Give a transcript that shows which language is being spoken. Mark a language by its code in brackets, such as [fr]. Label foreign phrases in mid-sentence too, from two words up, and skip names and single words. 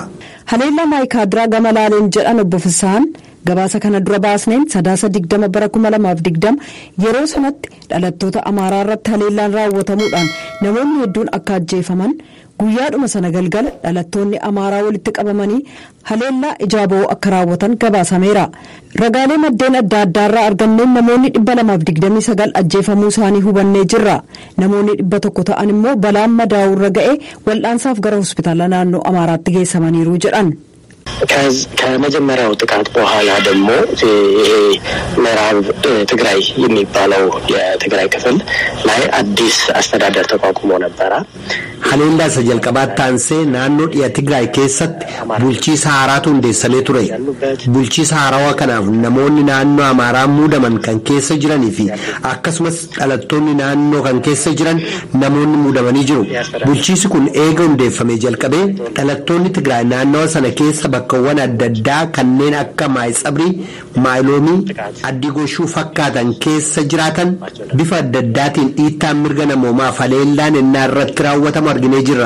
[om] Haleellaa Maayikaadiraa gama laaleen jedhan obbo Fissahaan gabaasa kana dura baasneen 2020 yeroo sanatti dhalattoota Amaaraa irratti haleellaan raawwatamuudhaan namoonni hedduun akka ajjeefaman guyyaadhuma sana galgala dhalattoonni Amaaraa walitti qabamanii haleellaa ijaaboo akka raawwatan gabaasameera. Ragaalee maddeen adda addaarraa arganneen namoonni 229 ajjeefamuu isaanii hubannee jirra. Namoonni 100 ta'an immoo balaan madaa'uurra ga'e wal'aansaaf gara hospitaala naannoo Amaaraatti geessamaniiru jedhan. [am] ከመጀመሪያው ጥቃት በኋላ ደግሞ ይሄ ምዕራብ ትግራይ የሚባለው የትግራይ ክፍል ላይ አዲስ አስተዳደር ተቋቁሞ ነበር። [om] haleellaa isa jalqabaa taansee naannoo dhiya Tigraay keessatti bulchiisa haaraatu hundeessamee ture. Bulchiisa haarawaa kanaaf namoonni naannoo Amaaraa muudaman kan keessa jiranii fi akkasumas dhalattoonni naannoo kan keessa jiran namoonni muudamanii jiru. Bulchiisi kun eega hundeeffamee jalqabee dhalattoonni Tigraay naannoo sana keessa bakkawwan adda addaa kanneen akka Maayitsabrii, Maayiloomii, Addigoshuu fakkaatan keessa jiraatan bifa adda addaatiin dhiittaan mirga namoomaaf haleellaan innaa irratti raawwatamu arginee jirra.